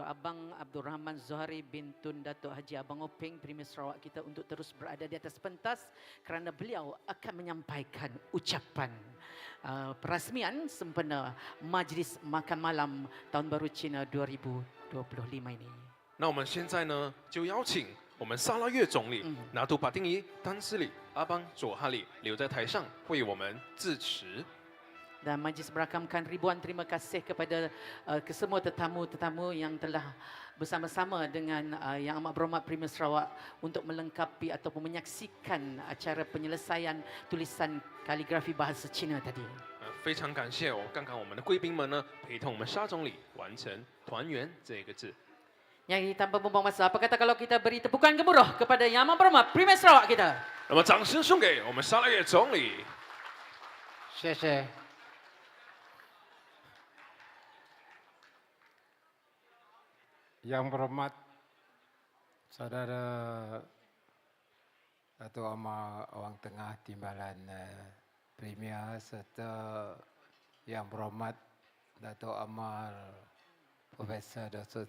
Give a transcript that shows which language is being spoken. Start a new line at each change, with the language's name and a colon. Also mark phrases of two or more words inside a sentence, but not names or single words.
Malay: Abang Abdul Rahman Zuhari bin Tun Datuk Haji Abang Openg Premier Sarawak kita untuk terus berada di atas pentas kerana beliau akan menyampaikan ucapan perasmian sempena Majlis Makan Malam Tahun Baru Cina 2025 ini.
Chinese: 那我们现在呢，就邀请我们沙拉越总理、拿督帕丁仪、丹斯里、阿邦佐哈里留在台上为我们致辞。
Malay: Dan majlis berakamkan ribuan terima kasih kepada kesemua tetamu-tetamu yang telah bersama-sama dengan Yang Amat Berhormat Premier Sarawak untuk melengkapi ataupun menyaksikan acara penyelesaian tulisan kaligrafi bahasa Cina tadi.
Chinese: 非常感谢刚刚我们的贵宾们呢，陪同我们沙总理完成“团圆”这个字。
Malay: Yang tanpa membuang masa, apa kata kalau kita beri tepukan gemuruh kepada Yang Amat Berhormat Premier Sarawak kita?
Chinese: 那么掌声送给我们沙拉越总理。谢谢。
Malay: Yang berhormat Saudara Datuk Amar Awang Tengah Timbalan Premier serta Yang berhormat Datuk Amar Profesor Dr.